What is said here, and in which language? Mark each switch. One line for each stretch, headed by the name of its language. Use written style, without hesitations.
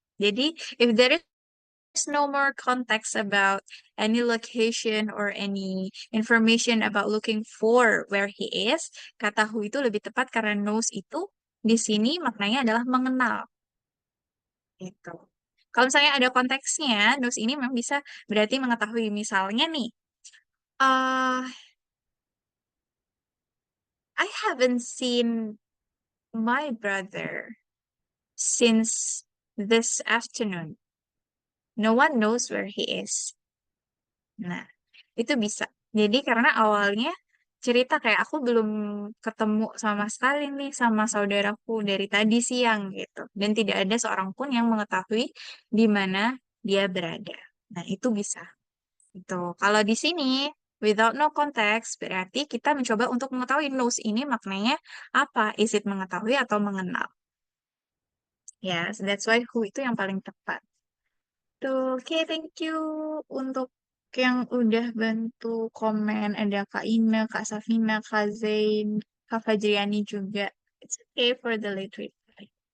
English: Jadi, if there is no more context about any location or any information about looking for where he is,
Indonesian: kata who itu lebih tepat karena knows itu di sini maknanya adalah mengenal.
English: Gitu.
Indonesian: Kalau misalnya ada konteksnya, knows ini memang bisa berarti mengetahui. Misalnya nih, uh,
English: I haven't seen my brother since this afternoon. No one knows where he is.
Indonesian: Nah, itu bisa. Jadi karena awalnya cerita kayak aku belum ketemu sama sekali nih sama saudaraku dari tadi siang gitu. Dan tidak ada seorang pun yang mengetahui di mana dia berada. Nah, itu bisa. Itu. Kalau di sini
English: without no context
Indonesian: berarti kita mencoba untuk mengetahui knows ini maknanya apa? Is it mengetahui atau mengenal? Ya,
English: so that's why
Indonesian: who itu yang paling tepat. Tuh, oke,
English: thank you
Indonesian: untuk yang udah bantu komen. Ada Kak Ina, Kak Safina, Kak Zain, Kak Fajriani juga.
English: It's okay for the late reply.